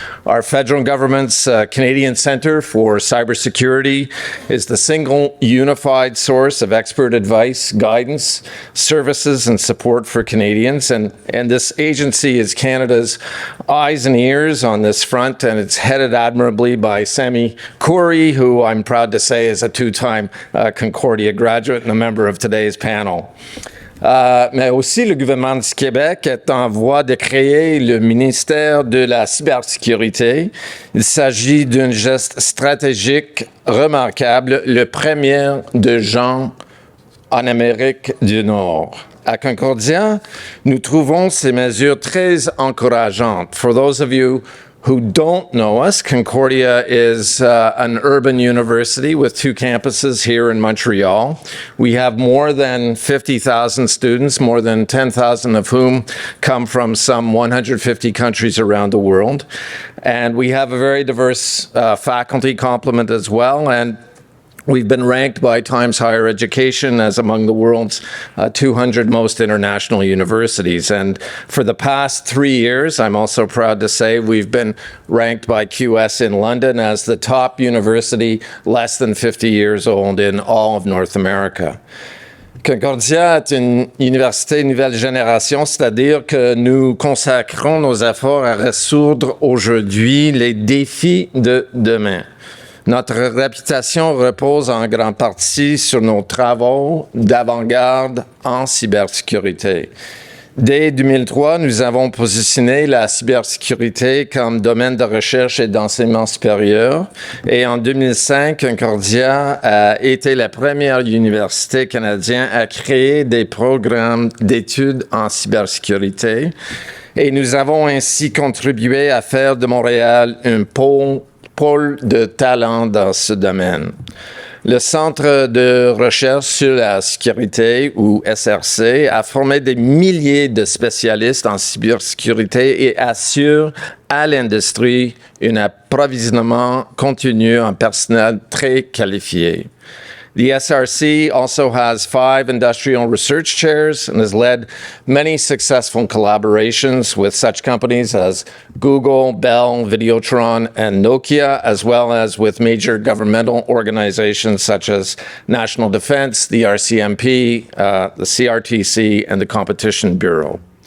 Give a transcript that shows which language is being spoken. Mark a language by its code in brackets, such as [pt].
[en] Our federal government's Canadian Centre for Cybersecurity is the single unified source of expert advice, guidance, services, and support for Canadians. And this agency is Canada's eyes and ears on this front, and it's headed admirably by Sami, Khoury, who I'm proud to say is a two-time Concordia graduate and a member of today's panel. [fr] Mais aussi, le gouvernement du Québec est en voie de créer le ministère de la cybersécurité. Il s'agit d'un geste stratégique remarquable, le premier de genre en Amérique du Nord. À Concordia, nous trouvons ces mesures très encourageantes. [en] For those of you who don't know us, Concordia is an urban university with two campuses here in Montreal. We have more than 50,000 students, more than 10,000 of whom come from some 150 countries around the world. And we have a very diverse faculty complement as well. And we've been ranked by Times Higher Education as among the world's 200 most international universities. And for the past 3 years, I'm also proud to say we've been ranked by QS in London as the top university less than 50 years old in all of North America. [fr] Concordia est une université nouvelle génération, c'est-à-dire que nous consacrons nos efforts à résoudre aujourd'hui les défis de demain. Notre réputation repose en grande partie sur nos travaux d'avant-garde en cybersécurité. Dès 2003, nous avons positionné la cybersécurité comme domaine de recherche et d'enseignement supérieur. Et en 2005, Concordia a été la première université canadienne à créer des programmes d'études en cybersécurité. Et nous avons ainsi contribué à faire de Montréal un pôle de talent dans ce domaine. Le Centre de recherche sur la sécurité, ou SRC, a formé des milliers de spécialistes en cybersécurité et assure à l'industrie un approvisionnement continu en personnel très qualifié. [en] The SRC also has 5 industrial research chairs and has led many successful collaborations with such companies as Google, Bell, Videotron, and Nokia, as well as with major governmental organizations such as National Defense, the RCMP, the CRTC, and the Competition Bureau.